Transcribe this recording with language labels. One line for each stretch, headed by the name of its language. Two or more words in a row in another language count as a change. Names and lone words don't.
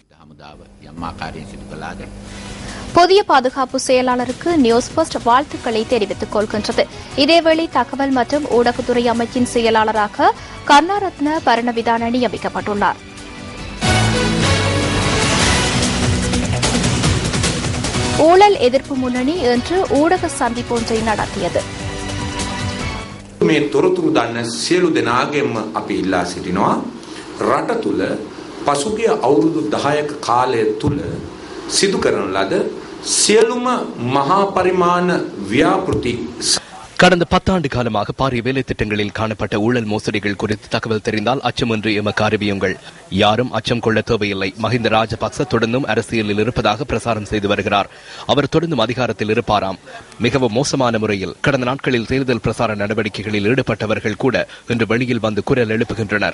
Tamil: புதிய பாதுகாப்பு செயலாளருக்கு நியூஸ் ஃபர்ஸ்ட் வாழ்த்துக்களை தெரிவித்துக் கொள்கின்றது. இதேவேளை தகவல் மற்றும் ஊடகத்துறை அமைச்சின் செயலாளராக கருணாரத்ன பரணவிதான நியமிக்கப்பட்டுள்ளார். ஊழல் எதிர்ப்பு முன்னணி இன்று ஊடக சந்திப்பொன்றை நடத்தியது.
Sinhala: මේ තොරතුරු දන්න සියලු දෙනාගෙන්ම අපි ඉල්ලා සිටිනවා රට තුල පසුගිය අවුරුදු 10ක කාලය තුල සිදු කරන ලද සියලුම මහා පරිමාණ ව්‍යාපෘති
Tamil: கடந்த 10 ஆண்டு காலமாக பாரிய வேலை திட்டங்களில் காணப்பட்ட ஊழல் மோசடிகள் குறித்து தகவல் தெரிந்தால் அச்சமின்றி எமக்கு அறிவியுங்கள். யாரும் அச்சம் கொள்ள தேவையில்லை. மஹிந்த ராஜபக்ச தொடர்ந்தும் அரசியலில் இருப்பதாக பிரசாரம் செய்து வருகிறார். அவர் தொடர்ந்தும் அதிகாரத்தில் இருப்பாராம். மிகவும் மோசமான முறையில் கடந்த நாட்களில் தேர்தல் பிரசார நடவடிக்கைகளில் ஈடுபட்டவர்கள் கூட இன்று வெளியில் வந்து குரல் எழுப்புகின்றனர்.